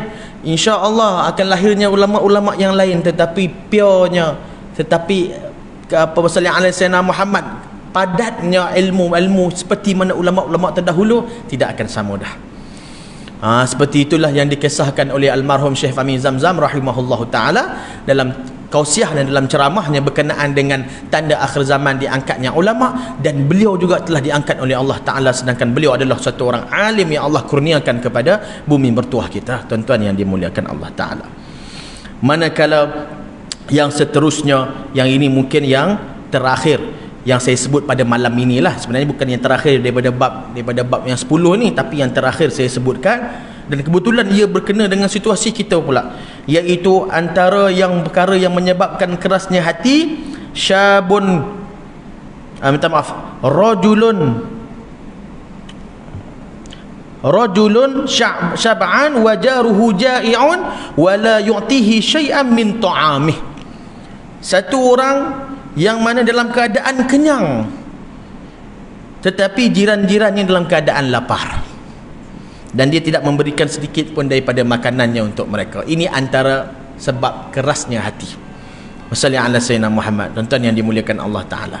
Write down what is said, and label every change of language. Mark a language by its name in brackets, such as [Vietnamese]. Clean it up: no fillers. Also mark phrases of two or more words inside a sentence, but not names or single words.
[Malay] InsyaAllah akan lahirnya ulama-ulama yang lain, tetapi purenya, tetapi apa masalah ala Sayyidina Muhammad, padatnya ilmu seperti mana ulama-ulama terdahulu, tidak akan sama dah. Seperti itulah yang dikisahkan oleh almarhum Syekh Fahmi Zamzam [Arabic] رحمه الله تعالى [Malay] dalam kausiah dan dalam ceramahnya berkenaan dengan tanda akhir zaman diangkatnya ulama, dan beliau juga telah diangkat oleh Allah Taala, sedangkan beliau adalah satu orang alim yang Allah kurniakan kepada bumi mertuah kita, tuan-tuan yang dimuliakan Allah Taala. Manakala yang seterusnya, yang ini mungkin yang terakhir yang saya sebut pada malam inilah, sebenarnya bukan yang terakhir daripada bab yang 10 ni, tapi yang terakhir saya sebutkan, dan kebetulan ia berkena dengan situasi kita pula, iaitu antara yang perkara yang menyebabkan kerasnya hati, [Arabic] شاب رجل شبعان وجاره جائع ولا يعطيه شيئا من طعامه. [Malay] Satu orang yang mana dalam keadaan kenyang, tetapi jiran-jirannya dalam keadaan lapar, dan dia tidak memberikan sedikit pun daripada makanannya untuk mereka. Ini antara sebab kerasnya hati. [Arabic] وصلى الله على سيدنا محمد, [Malay] tuan-tuan yang dimuliakan Allah Ta'ala.